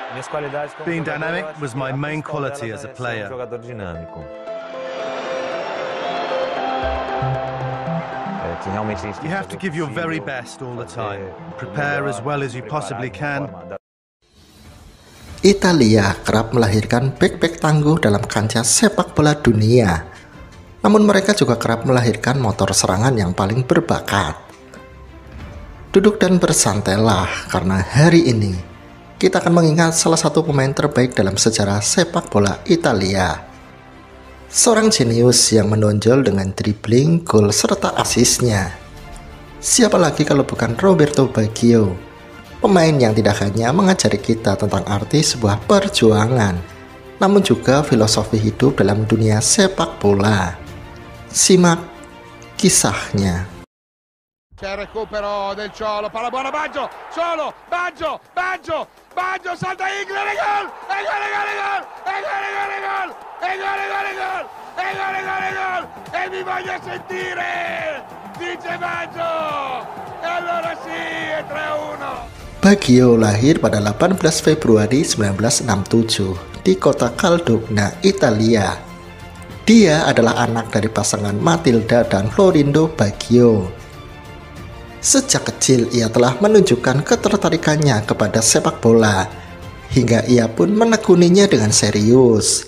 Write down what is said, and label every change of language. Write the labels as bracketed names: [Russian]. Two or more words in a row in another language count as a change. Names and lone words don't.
[English] Being dynamic was my main quality as a player. You have to give your very best all the time. Prepare as well as you possibly can. [Indonesian] Italia kerap melahirkan bek-bek tangguh dalam kancah sepak bola dunia. Namun mereka juga kerap melahirkan motor serangan yang paling berbakat. Duduk dan bersantailah karena hari ini kita akan mengingat salah satu pemain terbaik dalam sejarah sepak bola Italia. Seorang jenius yang menonjol dengan dribbling, gol, serta asisnya. Siapa lagi kalau bukan Roberto Baggio, pemain yang tidak hanya mengajari kita tentang arti sebuah perjuangan, namun juga filosofi hidup dalam dunia sepak bola. Simak kisahnya. [Italian] C'è il recupero del Cholo, palla buona Baggio, Cholo, Baggio, salta Ingle, gol, gol, e mi voglio sentire, dice Baggio, e allora sì, è 3-1. [Indonesian] Baggio lahir pada 18 Februari 1967 di kota Caldogna, Italia. Dia adalah anak dari pasangan Matilda dan Florindo Baggio. Sejak kecil ia telah menunjukkan ketertarikannya kepada sepak bola, hingga ia pun menekuninya dengan serius.